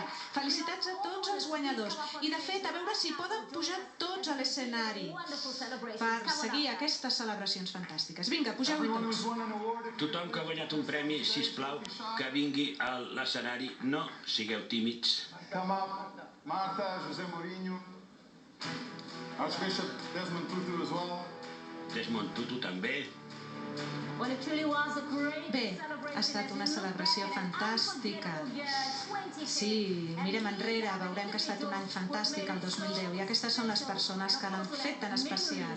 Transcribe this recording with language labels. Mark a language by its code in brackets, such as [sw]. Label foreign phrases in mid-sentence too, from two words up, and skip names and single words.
[ca] Felicitats a tots els guanyadors i de fet a veure si poden pujar tots a l'escenari per seguir aquestes celebracions fantàstiques. Vinga, pugeu-hi tots. Tothom que ha guanyat un premi, sisplau, que vingui a l'escenari, no sigueu tímids. [en] Come up, Marta, José Mourinho, Archbishop Desmond Tutu as well. [ca] Desmond Tutu també. Bé, ha estat una celebració fantàstica. Sí, mirem enrere, veurem que ha estat un any fantàstic el 2010 i aquestes són les persones que l'han fet tan especial.